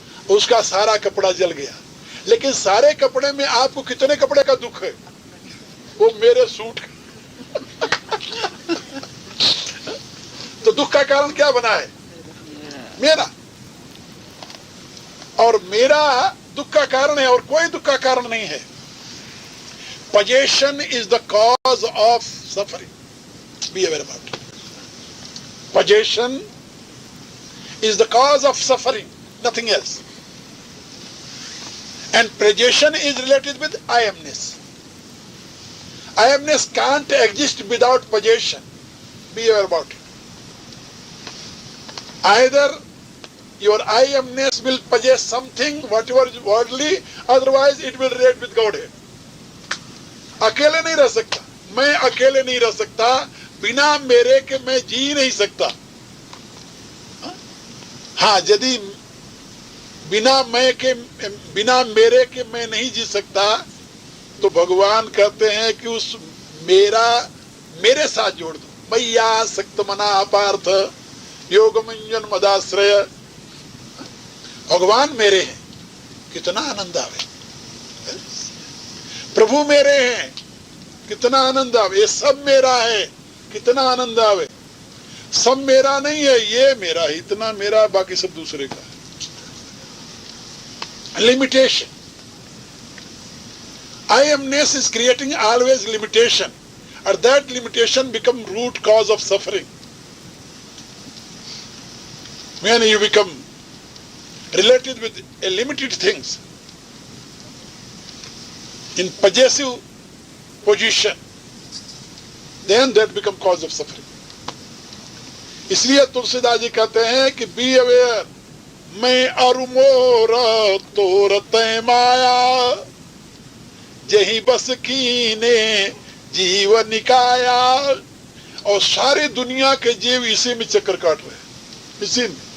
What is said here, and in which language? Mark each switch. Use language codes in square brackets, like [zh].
[hi] उसका सारा कपड़ा जल गया। लेकिन सारे कपड़े में आपको कितने कपड़े का दुख है? वो मेरे सूट। तो दुख का कारण क्या बना है? मेरा। और मेरा दुख का कारण है और कोई दुख का कारण नहीं है। [en] Possession is the cause of suffering. Be aware about it. Possession is the cause of suffering, nothing else. And possession is related with I amness. I amness can't exist without possession. Be aware about it. Either your I amness will possess something, whatever is worldly, otherwise it will relate with Godhead. [hi] अकेले नहीं रह सकता, मैं अकेले नहीं रह सकता, बिना मेरे के मैं जी नहीं सकता। हाँ, यदि बिना मेरे के मैं नहीं जी सकता, तो भगवान कहते हैं कि उस मेरे साथ जोड़ दो। मैया सक्त मना पार्थ योगमंजन मदाश्रय। भगवान मेरे हैं, कितना आनंद आवे। प्रभु मेरे हैं, कितना आनंद आवे। ये सब मेरा है, कितना आनंद आवे। सब मेरा नहीं है, ये मेरा है, इतना मेरा, बाकी सब दूसरे का है। [en] Limitation, I amness is creating always limitation, and that limitation become root cause of suffering. When you become related with a limited things, in possessive position, then that become cause of suffering. [hi] इसलिए तुलसीदास जी कहते हैं कि be aware, मैं अरु मोर तोर तै माया, जही बस कीने जीव निकाया। और सारी दुनिया के जीव इसी में चक्कर काट रहे हैं, इसी में।